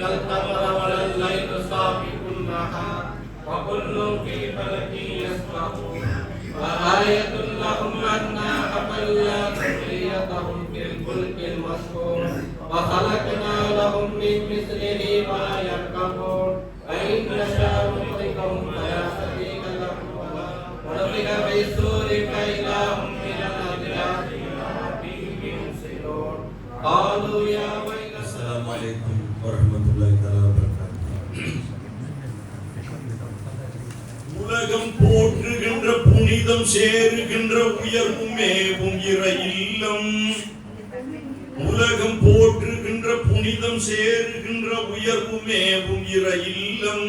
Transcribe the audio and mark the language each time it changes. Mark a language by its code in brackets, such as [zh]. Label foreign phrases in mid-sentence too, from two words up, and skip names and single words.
[ar] القمر ولا الليل سابق النهار وكل في فلك يسبحون وآية لهم أنا حملنا ذريتهم في الفلك المشحون وخلقنا لهم من مثله ما يركبون وإن نشاء نغرقهم فلا صديق لهم ونفخ في الصور فإذا هم من الأجداث إلى ربهم ينسلون قالوا يا ويلنا. السلام عليكم ورحمة الله وبركاته. [ta] உலகம் போற்றுகின்ற புனிதம் சேருகின்ற உயர்வும் மேவும் இறை இல்லம். உலகம் போற்றுகின்ற புனிதம் சேருகின்ற உயர்வும் மேவும் இறை இல்லம்.